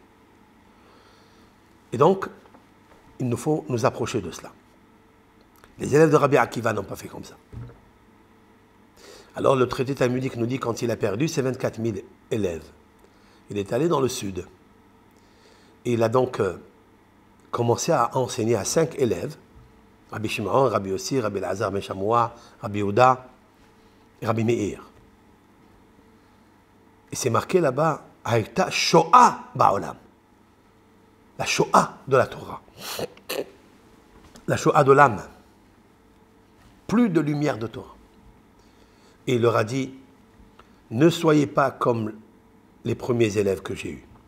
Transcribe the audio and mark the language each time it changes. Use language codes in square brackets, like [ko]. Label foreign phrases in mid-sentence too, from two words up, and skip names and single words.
[fr] Et donc, il nous faut nous approcher de cela. Les élèves de Rabbi Akiva n'ont pas fait comme ça. Alors le traité talmudique nous dit quand il a perdu ses 24 000 élèves, il est allé dans le sud. Et il a donc commencé à enseigner à 5 élèves, Rabbi Shimon, Rabbi Yossi, Rabbi Elazar ben Shamoua, Rabbi Yehuda et Rabbi Meir. Et c'est marqué là-bas, [he] הייתה שואה בעולם. [fr] La Shoah de la Torah. La Shoah de l'âme. Plus de lumière de Torah. Et il leur a dit, ne soyez pas comme les premiers élèves que j'ai eus.